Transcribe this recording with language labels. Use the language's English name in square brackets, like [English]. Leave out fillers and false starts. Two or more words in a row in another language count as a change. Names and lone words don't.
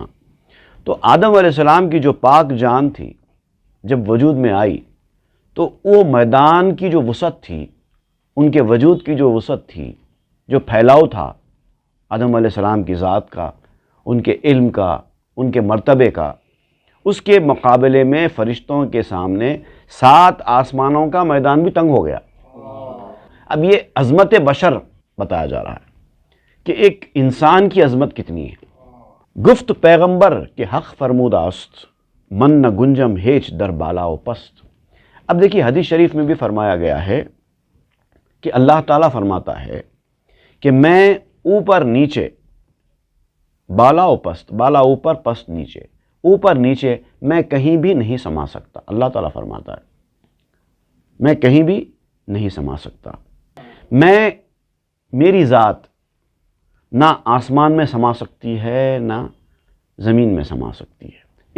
[Urdu] تو آدم علیہ السلام کی جو پاک جان تھی جب وجود میں آئی تو وہ میدان کی جو وسعت تھی، ان کے وجود کی جو وسعت تھی، جو پھیلاؤ تھا آدم علیہ السلام کی ذات کا، ان کے علم کا، ان کے مرتبے کا، اس کے مقابلے میں فرشتوں کے سامنے 7 آسمانوں کا میدان بھی تنگ ہو گیا۔ اب یہ عظمت بشر بتایا جا رہا ہے کہ ایک انسان کی عظمت کتنی ہے۔ [Persian] گفت پیغمبر کے حق فرمودہ است، من نہ گنجم ہیچ در بالا و پست۔ [Urdu] اب دیکھیے حدیث شریف میں بھی فرمایا گیا ہے کہ اللہ تعالیٰ فرماتا ہے کہ میں اوپر نیچے، [Persian] بالا و پست، [Urdu] بالا اوپر پست نیچے، اوپر نیچے میں کہیں بھی نہیں سما سکتا۔ اللہ تعالیٰ فرماتا ہے میں کہیں بھی نہیں سما سکتا، میری ذات نہ آسمان میں سما سکتی ہے نہ زمین میں سما سکتی ہے۔